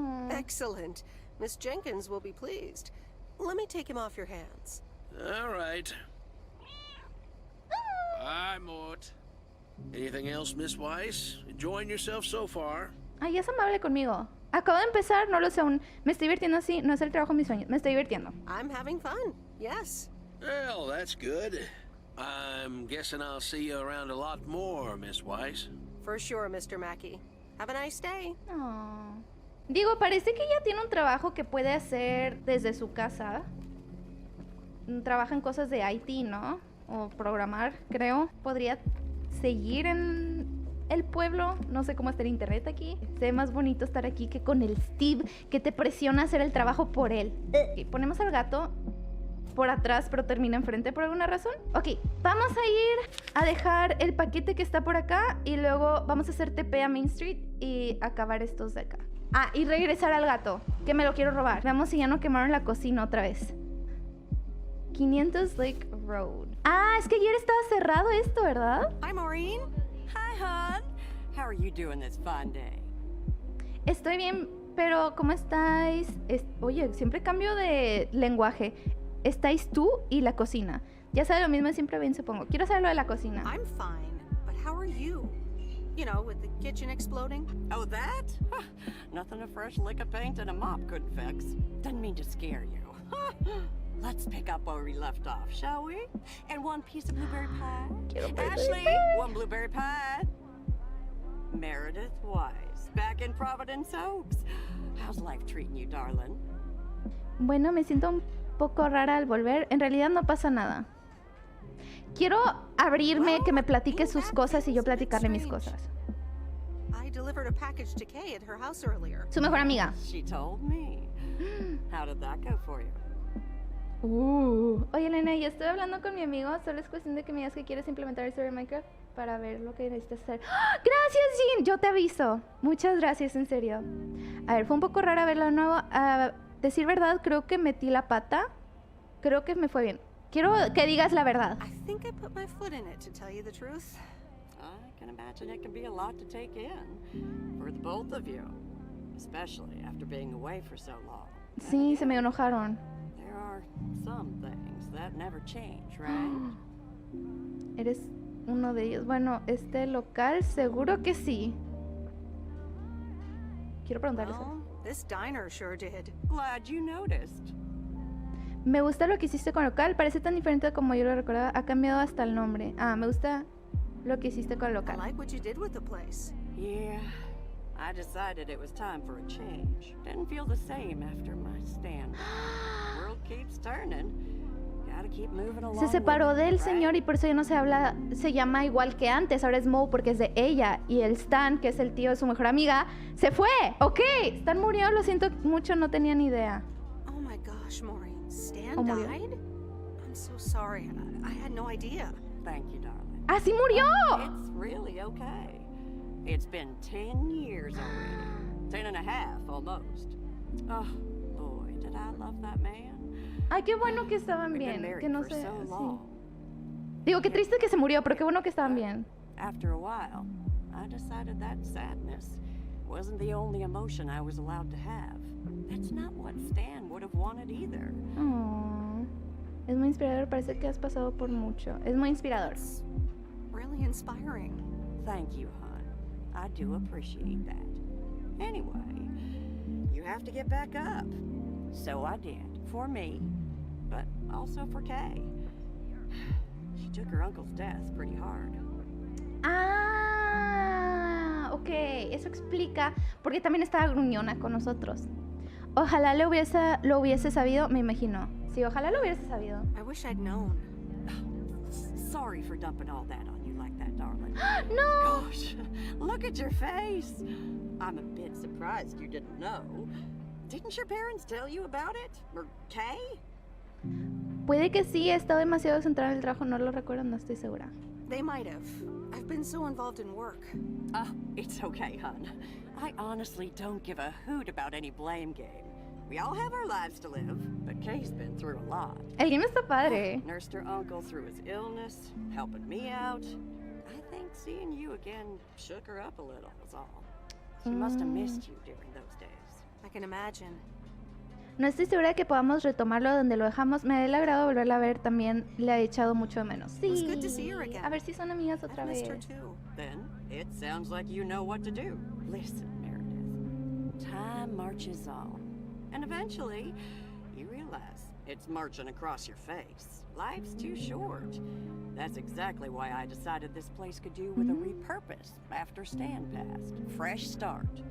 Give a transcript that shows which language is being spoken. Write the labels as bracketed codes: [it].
[en] Excellent. Miss Jenkins will be pleased. Let me take him off your hands. All right. Bye, Mort. Anything else, Miss Weiss? Enjoying yourself so far? [es] Ya es amable conmigo. Acabo de empezar, no lo sé aún. Me estoy divirtiendo así, no es el trabajo de mis sueños. Me estoy divirtiendo. [en] I'm having fun, yes. Well, that's good. I'm guessing I'll see you around a lot more, Miss Weiss. For sure, Mr. Mackey. Have a nice day. [es] Digo, parece que ella tiene un trabajo que puede hacer desde su casa. Trabaja en cosas de IT, ¿no? O programar, creo. Podría seguir en el pueblo. No sé cómo está el internet aquí. Se ve más bonito estar aquí que con el Steve, que te presiona a hacer el trabajo por él. Ok, ponemos al gato por atrás, pero termina enfrente por alguna razón. Ok, vamos a ir a dejar el paquete que está por acá y luego vamos a hacer TP a Main Street y acabar estos de acá. Y regresar al gato, que me lo quiero robar. Veamos si ya no quemaron la cocina otra vez. 500 Lake Road. Es que ayer estaba cerrado esto, ¿verdad? [en] Hi, Maureen. Hi, hon. How are you doing this fun day? [es] Estoy bien, pero ¿cómo estáis? Oye, siempre cambio de lenguaje. Estáis tú y la cocina. Ya sabe lo mismo, siempre bien, supongo. Quiero saber lo de la cocina. [en] I'm fine, but how are you? You know, with the kitchen exploding. Oh, that? Nothing a fresh lick of paint and a mop couldn't fix. Didn't mean to scare you. Let's pick up where we left off, shall we? And one piece of blueberry pie. Ashley, one blueberry pie. Meredith Wise, back in Providence Oaks. How's life treating you, darling? [es] Bueno, me siento un poco rara al volver. En realidad no pasa nada. Quiero abrirme, que me platique sus cosas y yo platicarle mis cosas. [en] I delivered a package to Kay at her house earlier. [es] Su mejor amiga. [en] She told me. How did that go for you? [es] Oye, Elena, ya estoy hablando con mi amigo. Solo es cuestión de que me digas que quieres implementar el server de Minecraft para ver lo que necesitas hacer. ¡Gracias, Jean! Yo te aviso. Muchas gracias, en serio. A ver, fue un poco rara verlo de nuevo. Decir verdad, creo que metí la pata. Creo que me fue bien. Quiero que digas la verdad. [en] I think I put my foot in it, to tell you the truth. I can imagine it can be a lot to take in for the both of you, especially after being away for so long. [es] Sí, se me enojaron. [en] There are some things that never change, right? [es] Eres uno de ellos. Bueno, este local seguro que sí. Quiero preguntarles. [en] This diner sure did. Glad you noticed. [es] Me gusta lo que hiciste con el local. Parece tan diferente como yo lo recordaba. Ha cambiado hasta el nombre. Me gusta lo que hiciste con el local. [en] I like what you did with the place. Yeah, I decided it was time for a change. Didn't feel the same after my stand. World keeps turning. Gotta keep moving along. [es] Se separó del señor y por eso ya no se habla, se llama igual que antes. Ahora es Mo porque es de ella. Y el Stan, que es el tío de su mejor amiga, se fue. Ok, Stan murió, lo siento mucho, no tenía ni idea. [en] Oh my gosh, Maureen. Stan died? I'm so sorry. I had no idea. Thank you, darling. [es] ¡Sí murió! [en] It's really okay. It's been 10 years already. 10 and a half, almost. Oh, boy, did I love that man. [es] Ay, qué bueno que estaban bien. Que no sé. Sí. Digo, qué triste que se murió, pero qué bueno que estaban bien. [en] After a while, I decided that sadness wasn't the only emotion I was allowed to have. That's not what Stan would have wanted either. Aww. [es] Es muy inspirador, parece que has pasado por mucho. Es muy inspirador. [en] It's really inspiring. Thank you, hon. I do appreciate that. Anyway, you have to get back up. So I did, for me, but also for Kay. She took her uncle's death pretty hard. [es] Ah, ok, eso explica porque también estaba gruñona con nosotros. Ojalá lo hubiese sabido, me imagino. Sí, ojalá lo hubiese sabido. [en] I wish I'd known. Sorry for dumping all that on you like that, darling. No! Gosh, look at your face. I'm a bit surprised you didn't know. Didn't your parents tell you about it? Or Kay? [es] Puede que sí, he estado demasiado centrada en el trabajo, no lo recuerdo, no estoy segura. [en] They might have. I've been so involved in work. Oh, it's okay, hon. I honestly don't give a hoot about any blame game. We all have our lives to live, but Kay's been through a lot. [es] El game está padre. [en] Nursed her uncle through his illness, helping me out. I think seeing you again shook her up a little, was all. She must have missed you during those days. I can imagine. [es] No estoy segura de que podamos retomarlo donde lo dejamos. Me da el agrado volverla a ver, también le he echado mucho de menos. Sí. [en] It was good to see her again. [es] A ver si son amigas otra [en] I've [es] vez. [en] missed her too. Then, it sounds like you know what to do. Listen, Meredith. Time marches on. And eventually, you realize it's marching across your face. Life's too short. That's exactly why I decided this place could do with a repurpose after Stan passed. Fresh start.